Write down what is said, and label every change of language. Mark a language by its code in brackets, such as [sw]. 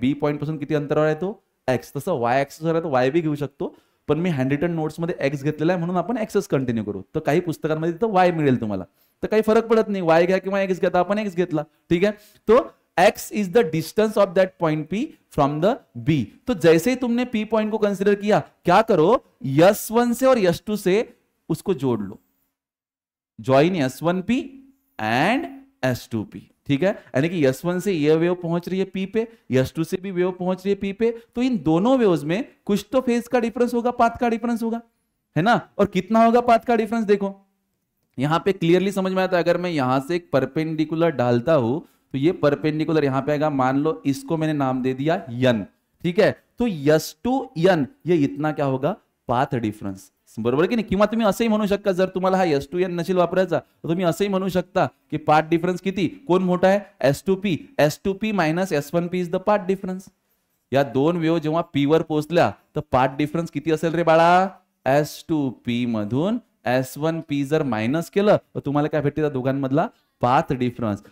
[mr] B point पासून किती अंतरावर आहे तो? X. तसं Y ऍक्सिस वर आहे तो Y बी घेऊ शकतो, पण मी हँडरिटन नोट्स मध्ये X घेतलेला आहे म्हणून आपण Xच कंटिन्यू करू. तर काही पुस्तकांमध्ये तिथं Y मिळेल तुम्हाला, तर काही फरक पडत नाही. Y घ्या किंवा X घ्या, आपण X घेतला. [en] ठीक है. तो X is the distance of that point P from the B. [hi] तो जैसे ही तुमने P पॉइंट को कंसिडर किया, क्या करो? S1 से और S2 से उसको जोड़ लो. [en] Join S1P and S2P. [hi] ठीक है, यानी कि S1 से ये वेव पहुंच रही है P पे, S2 से भी वेव पहुंच रही है P पे, तो इन दोनों वेव्स में कुछ तो फेज का डिफरेंस होगा, पाथ का डिफरेंस होगा, है ना। और कितना होगा पाथ का डिफरेंस, देखो यहां पे क्लियरली समझ में आता है। अगर मैं यहां से एक परपेंडिकुलर डालता हूं तो ये परपेंडिकुलर यहां पे आएगा, मान लो इसको मैंने नाम दे दिया n, ठीक है। तो S2 n ये इतना क्या होगा, [mr] पाथ डिफरन्स, बरोबर की नाही. किंवा तुम्ही असंही म्हणू शकता, जर तुम्हाला हा S2n नसेल वापरायचा तर तुम्ही असंही म्हणू शकता की पाथ डिफरन्स किती, कोण मोठा आहे, [en] S2p minus S1p is the path difference. [mr] या दोन वेव जेव्हा P वर पोहोचल्या तर पाथ डिफरन्स किती असेल रे बाळा, S2p मधून S1p जर मायनस केलं तर तुम्हाला काय भेटते, त्या दोघांमधला पाथ डिफरन्स.